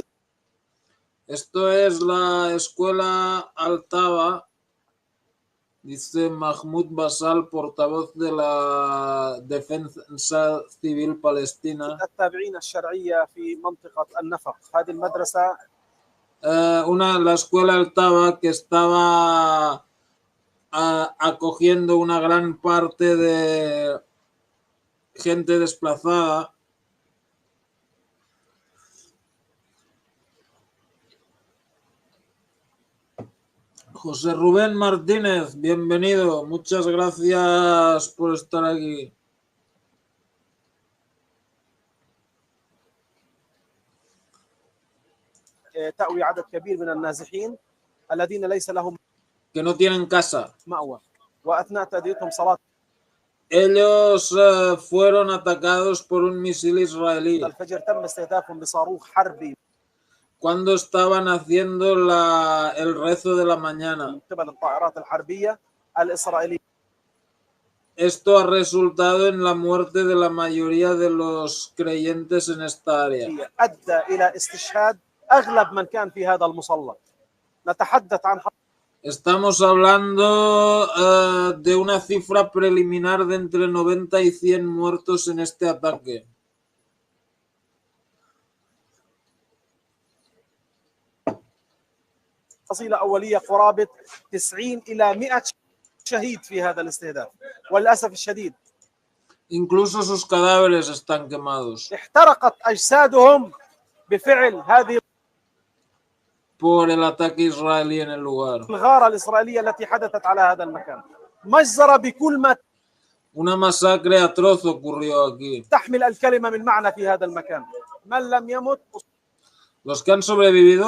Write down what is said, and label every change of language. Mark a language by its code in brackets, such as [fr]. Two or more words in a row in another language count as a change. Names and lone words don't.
[es] Esto es la escuela Altaba, dice Mahmoud Basal, portavoz de la Defensa Civil Palestina. [ar] التابعين الشرعية في منطقة النفق. هذه المدرسة [es] la escuela Altaba que estaba acogiendo una gran parte de gente desplazada. José Rubén Martínez, bienvenido. Muchas gracias por estar aquí. [ar] تأوي عدد كبير من النازحين الذين ليس لهم [es] que no tienen casa. [ar] مأوى وأثناء تأديتهم صلاة. [es] Ellos fueron atacados por un misil israelí. [ar] الفجر تم استهدافهم بصاروخ حربي. [es] Cuando estaban haciendo el rezo de la mañana. Esto ha resultado en la muerte de la mayoría de los creyentes en esta área. Estamos hablando de una cifra preliminar de entre 90 y 100 muertos en este ataque. [ar] فصيلة أولية قرابة 90 إلى 100 شهيد في هذا الاستهداف وللأسف الشديد. [es] Incluso sus cadáveres están quemados. [ar] احترقت أجسادهم بفعل هذه [es] por el ataque israelí en el lugar. [ar] الغارة الإسرائيلية التي حدثت على هذا المكان. مجزرة بكل ما [es] Una masacre atroz ocurrió aquí. [ar] تحمل الكلمة من معنى في هذا المكان. من لم يمت [es] Los que han sobrevivido